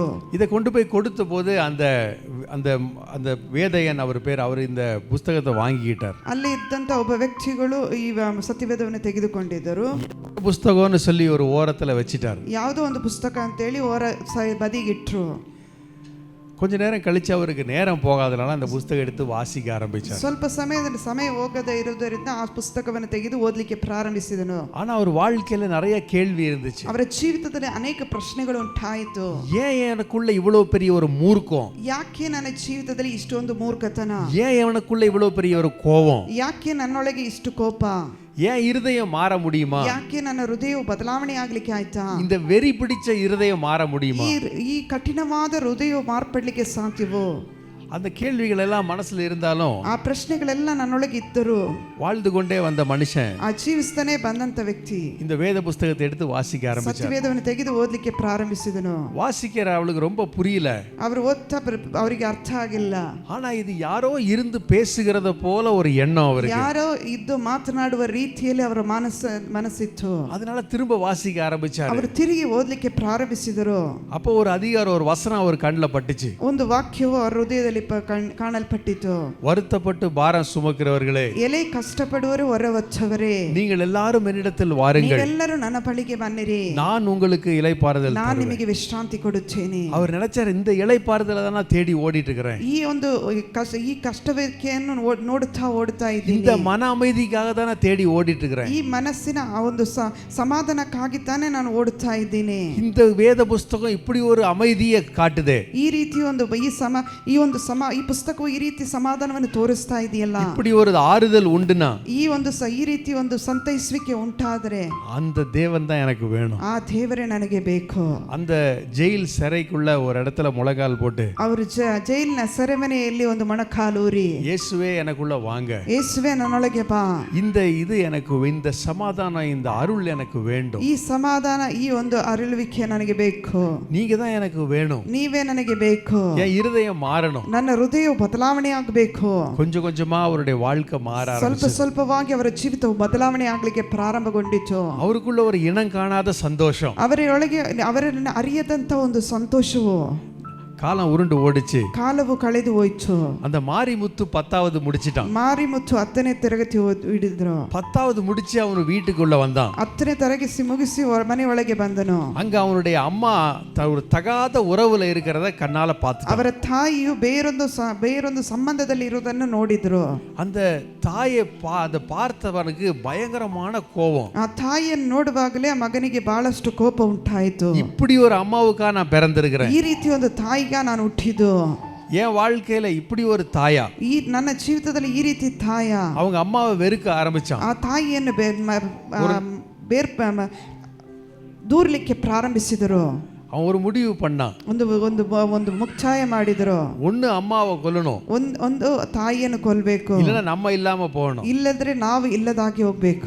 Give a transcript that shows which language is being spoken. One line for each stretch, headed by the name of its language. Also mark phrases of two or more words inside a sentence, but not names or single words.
Tamil: இதை கொண்டு போய் கொடுத்த போது அந்த அந்த அந்த வேதையன் அவர் பேர், அவர் இந்த புஸ்தகத்தை வாங்கிக்கிட்டார்.
Kannada: ಅಲ್ಲಿ ಇದ್ದಂತ ಒಬ್ಬ ವ್ಯಕ್ತಿಗಳು ಈ ಸತ್ಯವೇದವನ್ನು ತೆಗೆದುಕೊಂಡಿದ್ದರು.
Tamil: புஸ்தகம்னு சொல்லி ஒரு ஓரத்துல வச்சிட்டார்.
Kannada: ಯಾವುದೋ ಒಂದು ಪುಸ್ತಕ ಅಂತ ಹೇಳಿ ಬದಿಗಿಟ್ರು.
Tamil: கொஞ்ச நேரம் கழிச்சு அவருக்கு நேரம் போகாதனால அந்த புஸ்தகம் எடுத்து வாசிக்க ஆரம்பிச்சார்.
Kannada: ಸ್ವಲ್ಪ ಸಮಯ ಹೋಗದೇ ಇರುವುದರಿಂದ ಆ ಪುಸ್ತಕವನ್ನು ತೆಗೆದು ಓದಲಿಕ್ಕೆ ಪ್ರಾರಂಭಿಸಿದನು.
Tamil: ஆனா அவர் வாழ்க்கையில நிறைய கேள்வி இருந்துச்சு.
Kannada: ಅವರ ಜೀವಿತದಲ್ಲಿ ಅನೇಕ ಪ್ರಶ್ನೆಗಳು ಉಂಟಾಯಿತು.
Tamil: ஏன் எனக்குள்ள இவ்வளவு பெரிய ஒரு மூர்க்கம்?
Kannada: ಯಾಕೆ ನನ್ನ ಜೀವಿತದಲ್ಲಿ ಇಷ್ಟೊಂದು ಮೂರ್ಖತನ?
Tamil: ஏன் எனக்குள்ள இவ்வளவு பெரிய ஒரு கோபம்?
Kannada: ಯಾಕೆ ನನ್ನೊಳಗೆ ಇಷ್ಟು ಕೋಪ?
Tamil: ஏன் இருதயம் மாற முடியுமா?
Kannada: ಯಾಕೆ ನನ್ನ ಹೃದಯವು ಬದಲಾವಣೆ ಆಗ್ಲಿಕ್ಕೆ ಆಯ್ತಾ?
Tamil: இந்த வெறி பிடிச்ச இருதயம் மாற முடியுமா?
Kannada: ಈ ಕಠಿಣವಾದ ಹೃದಯವು ಮಾರ್ಪಡ್ಲಿಕ್ಕೆ ಸಾಧ್ಯವೋ?
Tamil: அந்த கேள்விகள் எல்லாம் மனசுல இருந்தாலும்
Kannada: ಆ ಪ್ರಶ್ನೆಗಳೆಲ್ಲ ನನ್ನೊಳಗೆ ಇದ್ದರು.
Tamil: வாழ்ந்து கொண்டே வந்த மனுஷன்
Kannada: ಆ ಜೀವಿಸ್ತಾನೆ ಬಂದಂತ ವ್ಯಕ್ತಿ
Tamil: இந்த வேத புஸ்தகத்தை எடுத்து வாசிக்க ஆரம்பிச்சார்.
Kannada: ಸತ್ಯವೇದವನ್ನು ತೆಗೆದು ಓದಲಿಕ್ಕೆ ಪ್ರಾರಂಭಿಸಿದನು.
Tamil: வாசிக்கிற அவளுக்கு ரொம்ப புரியல.
Kannada: ಅವರು ಓದ್ತಾ ಅವರಿಗೆ ಅರ್ಥ ಆಗಿಲ್ಲ.
Tamil: ஆனா இது யாரோ இருந்து பேசுகிறத போல ஒரு எண்ணம் அவருக்கு.
Kannada: ಯಾರೋ ಇದ್ದು ಮಾತನಾಡುವ ರೀತಿಯಲ್ಲಿ ಅವರ ಮನಸ್ಸಿತ್ತು.
Tamil: அதனால திரும்ப வாசிக்க ஆரம்பிச்சார்.
Kannada: ಅವರು ತಿರುಗಿ ಓದಲಿಕ್ಕೆ ಪ್ರಾರಂಭಿಸಿದರು.
Tamil: அப்போ ஒரு அதிகாரம், ஒரு வசனம் அவர் கண்ணில் பட்டுச்சு.
Kannada: ಒಂದು ವಾಕ್ಯವು ಅವರ ಹೃದಯದಲ್ಲಿ ಕಾಣಲ್ಪಟ್ಟಿತು.
Tamil: வருத்தப்பட்டு பாரம் சுமக்கிறவர்களே,
Kannada: ಎಲೆ ಕಷ್ಟಪಡುವರು ಹೊರ ಹೊತ್ತವರೇ,
Tamil: நீங்கள் எல்லாரும் என்னிடத்தில் வாருங்கள்,
Kannada: ನೀವೆಲ್ಲರೂ ನನ್ನ ಬಳಿಗೆ ಬನ್ನಿರಿ,
Tamil: நான் உங்களுக்கு இளைப்பாறுதல்
Kannada: ನಾನು
Tamil: தருவேன்.
Kannada: ನಿಮಗೆ ವಿಶ್ರಾಂತಿ ಕೊಡುತ್ತೇನೆ.
Tamil: அவர் நினைச்சார், இந்த இளைப்பாறுதலை தான் நான் தேடி ஓடிட்டு இருக்கிறேன்.
Kannada: ಈ ಕಷ್ಟವೇಕೆಯನ್ನು ನೋಡುತ್ತಾ ಇದ್ದೀನಿ.
Tamil: இந்த மன அமைதிக்காக தான் நான் தேடி ಓಡಿட்டு இருக்கிறேன்.
Kannada: ಈ ಮನಸ್ಸಿನ ಆ ಒಂದು ಸಮಾಧಾನಕ್ಕಾಗಿ ತಾನೇ ನಾನು ಓಡುತ್ತಾ ಇದ್ದೀನಿ.
Tamil: இந்த வேத புஸ்தகம் இப்படி ஒரு அமைதியை காட்டுதே.
Kannada: ಈ ರೀತಿ ಈ ಒಂದು ಈ ಪುಸ್ತಕವು ಈ ರೀತಿ ಸಮಾಧಾನವನ್ನು ತೋರಿಸ್ತಾ ಇದೆಯಲ್ಲ,
Tamil: இப்படி ஒரு ஆறுதல் உண்டுனா
Kannada: ಈ ರೀತಿ ಒಂದು ಸಂತೈಸುವಿಕೆ ಉಂಟಾದರೆ
Tamil: அந்த தேவன் தான் எனக்கு வேணும்.
Kannada: ಆ ದೇವರೇ ನನಗೆ ಬೇಕು.
Tamil: அந்த ஜெயில் சிறைக்குள்ள ஒரு இடத்துல முழங்கால் போட்டு
Kannada: ಅವರು ಜೈಲಿನ ಸೆರೆಮನೆಯಲ್ಲಿ ಒಂದು ಮೊಣಕಾಲೂರಿ,
Tamil: இயேசுவே எனக்குள்ள வாங்க,
Kannada: ಯೇಸುವೆ ನನ್ನೊಳಗೆ ಬಾ,
Tamil: இது எனக்கு இந்த சமாதானம் இந்த அருள் எனக்கு வேண்டும்,
Kannada: ಈ ಸಮಾಧಾನ ಈ ಒಂದು ಅರಳುವಿಕೆ ನನಗೆ ಬೇಕು,
Tamil: நீங்க தான் எனக்கு வேணும்,
Kannada: ನೀವೇ ನನಗೆ ಬೇಕು,
Tamil: என் இருதயம் மாறணும்.
Kannada: ನನ್ನ ಹೃದಯವು ಬದಲಾವಣೆ ಆಗಬೇಕು.
Tamil: கொஞ்சம் கொஞ்சமா அவருடைய வாழ்க்கை மாற
Kannada: ಸ್ವಲ್ಪ ಸ್ವಲ್ಪವಾಗಿ ಅವರ ಜೀವಿತವು ಬದಲಾವಣೆ ಆಗಲಿಕ್ಕೆ ಪ್ರಾರಂಭಗೊಂಡಿತು.
Tamil: அவருக்குள்ள ஒரு இனம் காணாத சந்தோஷம்,
Kannada: ಅವರೊಳಗೆ ಅವರನ್ನು ಅರಿಯದಂತ ಒಂದು ಸಂತೋಷವು.
Tamil: காலம் உருண்டு ஓடிச்சு.
Kannada: ಕಾಲವು ಕಳೆದು ಹೋಯ್ತು.
Tamil: அந்த மாரிமுத்து 10வது முடிச்சிட்டான்.
Kannada: ಮಾರಿಮುತ್ತು 10ನೇ ತರಗತಿ ಹಿಡಿದ್ರು.
Tamil: 10வது முடிச்சு அவನು வீட்டுக்குள்ள வந்தான்.
Kannada: 10ನೇ ತರಗತಿ ಮುಗಿಸಿ ಮನೆ ಒಳಗೆ ಬಂದನು.
Tamil: அங்க அவனுடைய அம்மா ஒரு தகாத உறவுல இருக்கிறத கண்ணால பார்த்துட்டான்.
Kannada: ಅವರ ತಾಯಿಯು ಬೇರೊಂದು ಸಂಬಂಧದಲ್ಲಿ ಇರುವುದನ್ನು ನೋಡಿದ್ರು.
Tamil: அந்த தாயை அதை பார்த்தவனுக்கு பயங்கரமான கோபம்.
Kannada: ಆ ತಾಯಿಯನ್ನು ನೋಡುವಾಗಲೇ ಆ ಮಗನಿಗೆ ಬಹಳಷ್ಟು ಕೋಪ ಉಂಟಾಯಿತು.
Tamil: இப்படி ஒரு அம்மாவுக்கா நான் பிறந்திருக்கிறேன்,
Kannada: ಈ ರೀತಿ ಒಂದು ತಾಯಿಗೆ ನಾನು ಹುಟ್ಟಿದ್ದು,
Tamil: என் வாழ்க்கையில இப்படி ஒரு தாயா,
Kannada: ನನ್ನ ಜೀವಿತದಲ್ಲಿ ಈ ರೀತಿ ತಾಯ.
Tamil: அவங்க அம்மாவை வெறுக்க ஆரம்பிச்சான்.
Kannada: ಆ ತಾಯಿಯನ್ನು ದೂರಲಿಕ್ಕೆ ಪ್ರಾರಂಭಿಸಿದರು.
Tamil: அவன் ஒரு முடிவு பண்ணான்.
Kannada: ಒಂದು ಮುಕ್ತಾಯ ಮಾಡಿದರು.
Tamil: ஒன்னு அம்மாவை கொல்லணும்,
Kannada: ಒಂದು ತಾಯಿಯನ್ನು ಕೊಲ್ಲಬೇಕು,
Tamil: இல்லனா நம்ம இல்லாம போகணும்,
Kannada: ಇಲ್ಲದ್ರೆ ನಾವು ಇಲ್ಲದಾಗಿ ಹೋಗ್ಬೇಕು.